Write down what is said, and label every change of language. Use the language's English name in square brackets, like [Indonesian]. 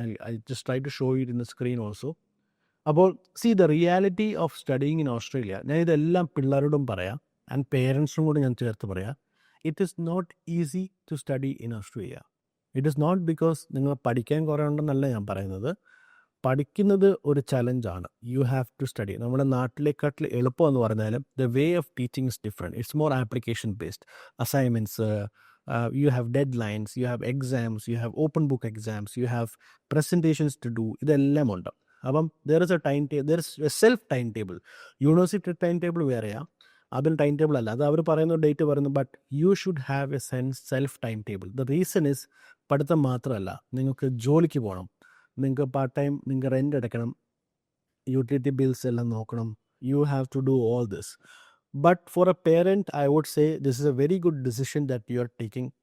[English] I just try to show it in the screen also. അപ്പോൾ the reality of studying in Australia, [Malayalam] ഞാൻ ഇതെല്ലാം പിള്ളേരോടും പറയാം and പേരൻസിനും കൂടെ ഞാൻ ചേർത്ത് പറയാം. [English] It is not easy to study in Australia. It is not because [Malayalam] നിങ്ങൾ പഠിക്കാൻ കുറേ ഉണ്ടെന്നല്ല ഞാൻ പറയുന്നത്. പഠിക്കുന്നത് ഒരു ചലഞ്ചാണ്. [English] You have to study. [Malayalam] നമ്മുടെ നാട്ടിലേക്കാട്ടിൽ എളുപ്പം എന്ന് പറഞ്ഞാലും [English] The way of teaching is different. It's more application based. Assignments, you have deadlines, you have exams, you have open book exams, you have presentations to do. [Malayalam] ഇതെല്ലാം ഉണ്ട്. [English] അപ്പം there is a self time table. [Malayalam] University time table വേറെയാണ്, അതിന് time table അല്ല. അത് അവർ പറയുന്ന date പറയുന്നു. [English] But you should have a self time table. The reason is [Malayalam] പഠിത്തം മാത്രമല്ല, നിങ്ങൾക്ക് ജോലിക്ക് പോകണം, നിങ്ങൾക്ക് പാർട്ട് ടൈം, നിങ്ങൾക്ക് റെൻ്റ് അടയ്ക്കണം, യൂട്ടിലിറ്റി ബിൽസ് എല്ലാം നോക്കണം. [English] You have to do all this. But for a parent I would say this is a very good decision that you are taking.